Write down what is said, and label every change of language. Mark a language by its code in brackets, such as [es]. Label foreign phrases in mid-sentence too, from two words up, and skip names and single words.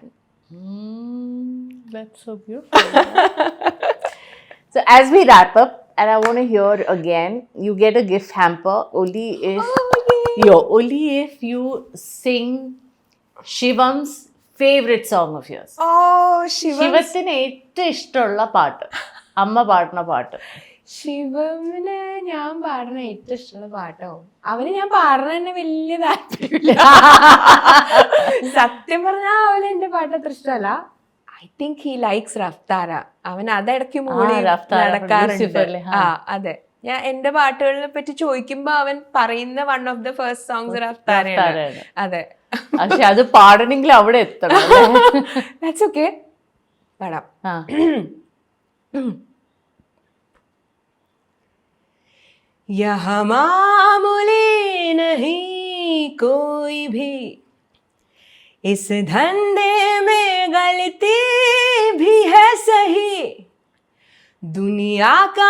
[en] That's so beautiful. So as we wrap up, and I want to hear again, you get a gift hamper only if you sing Shivam's favorite song of yours. [ml] ശിവത്തിന് ഏറ്റവും ഇഷ്ടമുള്ള പാട്ട്, അമ്മ പാടുന്ന പാട്ട്. ശിവന് ഞാൻ പാടുന്ന ഏറ്റവും ഇഷ്ടമുള്ള പാട്ടോ? അവന് ഞാൻ പാടുന്ന തന്നെ വലിയ താല്പര്യമില്ല. സത്യം പറഞ്ഞാൽ അവന് എന്റെ പാട്ട് അത്ര ഇഷ്ടമല്ല. [en] I think he likes [ml] റഫ്താര. അവൻ അതിടയ്ക്ക് മൂടി നടക്കാറുണ്ട്. അതെ. ഞാൻ എന്റെ പാട്ടുകളെ പറ്റി ചോദിക്കുമ്പോ അവൻ പറയുന്ന [en] one of the first songs [ml] റഫ്താരയാണ്. അതെ. പക്ഷെ അത് പാടണമെങ്കിൽ അവിടെ എത്തണം. [en] That's okay. പാടാം. [hi] यहाँ मामूली नहीं कोई भी, इस धंधे में गलती भी है सही, दुनिया का